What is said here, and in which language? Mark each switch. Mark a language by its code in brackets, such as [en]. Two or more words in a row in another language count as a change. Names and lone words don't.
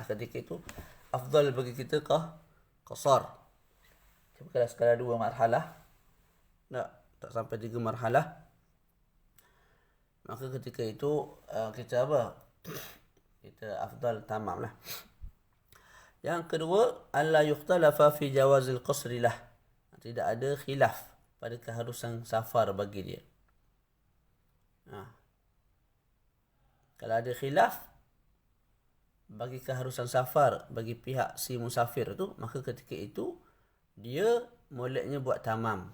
[ms] Ketika itu afdal bagi kita qasar. Tapi kalau sekadar 2 marhalah, tak sampai 3 marhalah, maka ketika itu kita apa? Kita afdal tamam lah. Yang kedua, [ar] ألا يختلف في جواز القصر lah. [ms] Tidak ada khilaf pada keharusan safar bagi dia. Kalau ada khilaf bagi keharusan safar bagi pihak si musafir tu, maka ketika itu dia moleknya buat tamam.